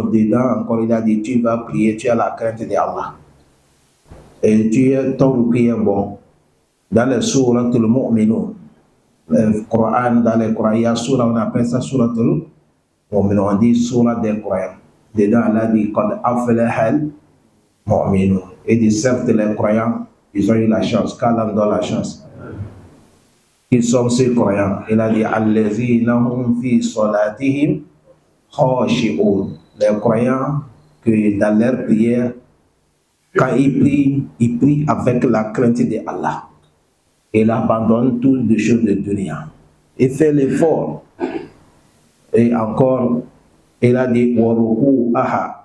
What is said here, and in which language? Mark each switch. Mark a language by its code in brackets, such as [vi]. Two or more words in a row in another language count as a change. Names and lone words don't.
[fr] Dedans, encore, il a dit, tu vas prier, tu as la crainte d'Allah. Et ton prière bon. Dans les sourates le mu'minun, le Coran, dans les Corans, il y a sourate, on appelle ça sourate le mu'minun, on dit sourate des croyants. Dedans, Allah dit, [ar] قد أفلح المؤمنون. [fr] Et dit, certes, les croyants, ils ont eu la chance, qu'Allah donne la chance. Ils sont ces croyants. Il a dit, [ar] الذين هم في صلاتهم خاشعون. [fr] Les croyants que dans leur prière, quand ils prient avec la crainte de Allah. Il abandonne toutes les choses de dunya. Il fait l'effort. Et encore, il a dit, waruku aha.